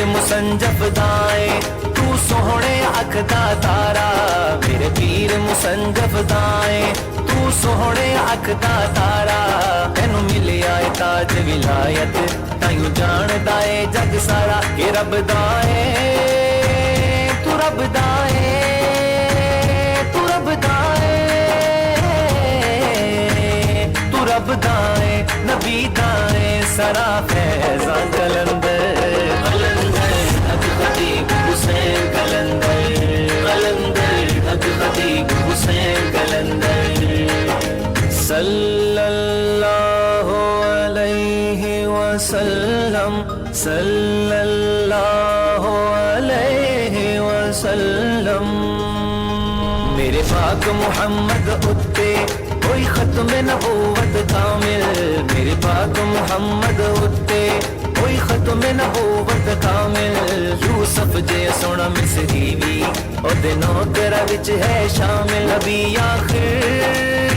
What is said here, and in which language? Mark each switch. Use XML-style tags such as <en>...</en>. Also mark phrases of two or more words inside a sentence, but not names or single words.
<pa>مسنجف دائے تو سوہنے اکھ دا تارا میرے پیر مسنجف دائے تو سوہنے اکھ دا تارا تینوں ملیا اے تاج ولایت تائیوں جاندا اے جگ سارا کہ رب دا اے تو رب دا اے تو رب دا اے تو رب دا اے نبی دا اے سرا فیضاں قلندر قلندر حق خطیب حسین قلندر قلندر حق خطیب حسین قلندر</pa> <ar>صلى الله عليه وسلم صلى الله عليه وسلم</ar> <pa>میرے پاک محمد اتے کوئی ختم نبوت کامل میرے پاک محمد اتے کوئی ختم نبوت کامل یوسف جے سوہنا مصری وی اوہدے نوکراں وچ اے شامل نبی آخر</pa>